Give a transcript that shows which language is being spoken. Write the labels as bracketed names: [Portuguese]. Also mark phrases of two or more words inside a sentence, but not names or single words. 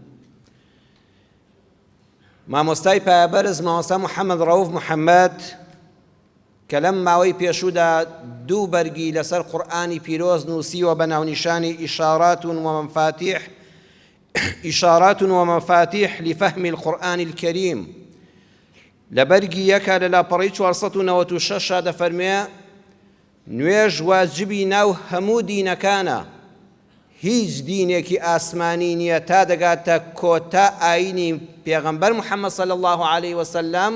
[Central Kurdish] مامۆستای پایەبەرز مامۆستا محەممەد ڕەوف محەممەد کە لەم ماوەی پێشوودا دوو بەرگی لەسەر قورئانی پیرۆز نووسیوە بە ناونیشانی ئیشارات ومەفاتیح لفهم القرآن الكريم. لە بەرگی یەکە لە لاپەڕەی 496 دەفەرمێ نوێژ واجبی ناو هەموو دینەکانە، هیچ دینێکی ئاسمانی نییە تا دەگاتە کۆتا ئاینی پێغەمبەر محەممەد [Arabic] صلی الله عليه وسلم.